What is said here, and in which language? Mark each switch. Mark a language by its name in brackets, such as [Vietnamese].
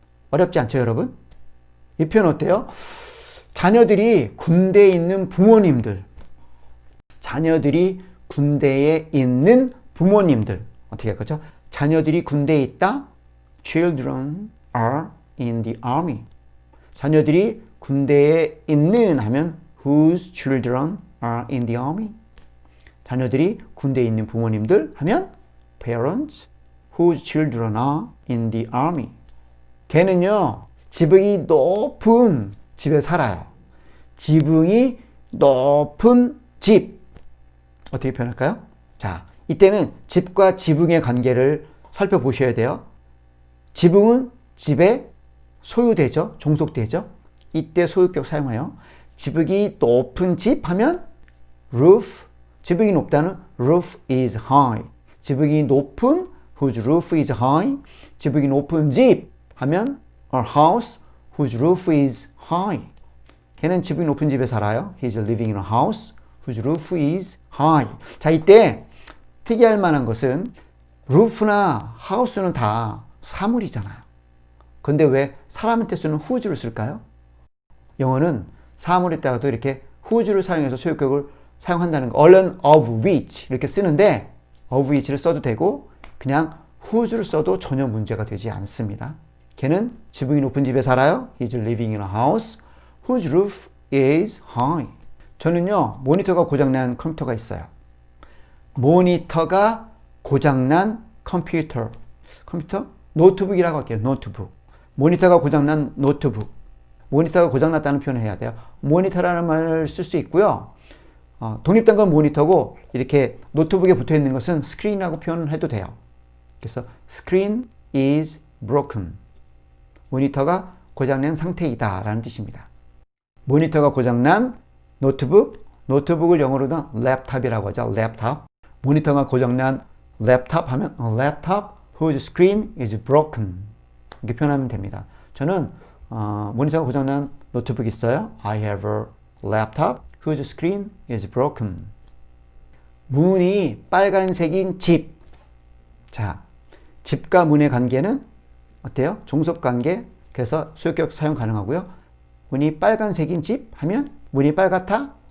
[Korean] 어렵지 않죠, 여러분? 이 표현 어때요? 자녀들이 군대에 있는 부모님들. 자녀들이 군대에 있는 부모님들. 어떻게 할 거죠? 자녀들이 군대에 있다. [English] Children are in the army. [Korean] 자녀들이 군대에 있는 하면 [English] whose children are in the army. [Korean] 자녀들이 군대에 있는 부모님들 하면 [English] parents whose children are in the army. [Korean] 걔는요, 지붕이 높은 집에 살아요. 지붕이 높은 집. 어떻게 표현할까요? 자, 이때는 집과 지붕의 관계를 살펴보셔야 돼요. 지붕은 집에 소유되죠. 종속되죠. 이때 소유격 사용해요. 지붕이 높은 집 하면 roof. 지붕이 높다는 [English] roof is high. [Korean] 지붕이 높은 [English] whose roof is high. [Korean] 지붕이 높은 집 하면 [English] a house whose roof is high. [Korean] 걔는 지붕이 높은 집에 살아요. [English] He is living in a house whose roof is high. [Korean] 자, 이때 특이할 만한 것은 roof나 house는 다 사물이잖아요. 근데 왜 사람한테 쓰는 whose를 쓸까요? 영어는 사물에다가도 이렇게 whose를 사용해서 소유격을 사용한다는 거. 얼른 of which 이렇게 쓰는데 of which를 써도 되고 그냥 whose를 써도 전혀 문제가 되지 않습니다. 걔는 지붕이 높은 집에 살아요. [English] He's living in a house whose roof is high. [Korean] 저는요, 모니터가 고장난 컴퓨터가 있어요. 모니터가 고장난 컴퓨터. 노트북이라고 할게요. 노트북. 모니터가 고장난 노트북. 모니터가 고장났다는 표현을 해야 돼요. 모니터라는 말을 쓸 수 있고요. 독립된 건 모니터고 이렇게 노트북에 붙어 있는 것은 스크린이라고 표현을 해도 돼요. 그래서 [English] screen is broken. [Korean] 모니터가 고장난 상태이다 라는 뜻입니다. 모니터가 고장난 노트북, 노트북을 영어로는 랩탑이라고 하죠. 랩탑. 모니터가 고장난 랩탑 하면 [English] a laptop whose screen is broken. [Korean] 이렇게 표현하면 됩니다. 저는 모니터가 고장난 노트북이 있어요. [English] I have a laptop whose screen is broken. [Korean] 문이 빨간색인 집. 자, 집과 문의 관계는 어때요? 종속관계. 그래서 소유격 사용 가능하고요. 문이 빨간색인 집 하면 문이 빨갛다.